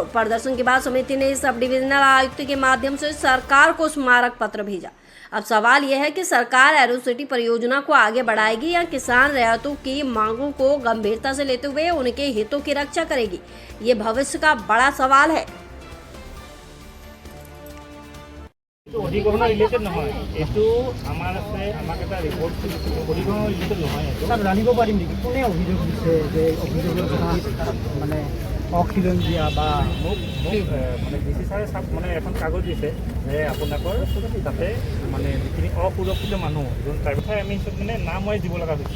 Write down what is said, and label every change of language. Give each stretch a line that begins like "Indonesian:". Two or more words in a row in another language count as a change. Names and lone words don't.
Hindi: प्रदर्शन के बाद समिति ने
English: sub divisional
Hindi: आयुक्त के माध्यम से सरकार को स्मारक पत्र भेजा। अब सवाल यह है कि सरकार एरोसिटी परियोजना को आगे बढ़ाएगी या किसान रियायतों की मांगों को गंभीरता से लेते हुए उनके हितों की रक्षा करेगी। ये भविष्य का बड़ा सवाल है।
Assamese: অধিগ্ৰহণ ৰিলেটেড নহয়, এইটো আমাৰ আছে, আমাক এটা ৰিপৰ্ট অধিগ্ৰহণ ৰিলেটেড নহয়। এইটো জানিব পাৰিম নেকি কোনে অভিযোগ দিছে যে অভিযোগৰ মানে অখিলন দিয়া বা মোক মানে ডিচি ছাৰে মানে এখন কাগজ দিছে যে আপোনালোকৰ তাতে মানে যিখিনি অসুৰক্ষিত মানুহ যোন ট্ৰাইবেল আমি মানে নাম ৱাইজ দিব লগা হৈছে।